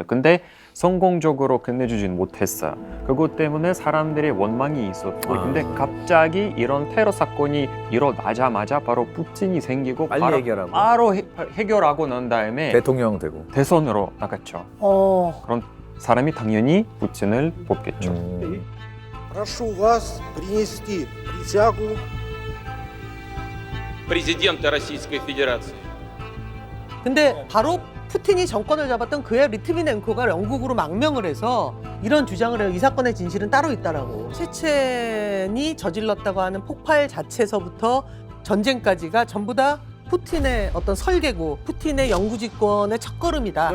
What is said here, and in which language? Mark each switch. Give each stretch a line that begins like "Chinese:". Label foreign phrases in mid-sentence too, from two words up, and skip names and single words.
Korean: 근데 성공적으로 끝내주진 못했어요. 그것 때문에 사람들의 원망이 있었고 근데 갑자기 이런 테러 사건이 일어나자마자 바로 푸틴이 생기고 빨리 해결하고. 해결하고 난 다음에 대통령 되고 대선으로 나갔죠. 그런 사람이 당연히 푸틴을 뽑겠죠.
Russian: Прошу вас принести присягу президента Российской Федерации.
Korean: 근데 바로 푸틴이 정권을 잡았던 그해 리트비넨코가 영국으로 망명을 해서 이런 주장을 해요. 이 사건의 진실은 따로 있다라고. 체첸이 저질렀다고 하는 폭발 자체서부터 전쟁까지가 전부 다 푸틴의 어떤 설계고 푸틴의 영구집권의 첫걸음이다.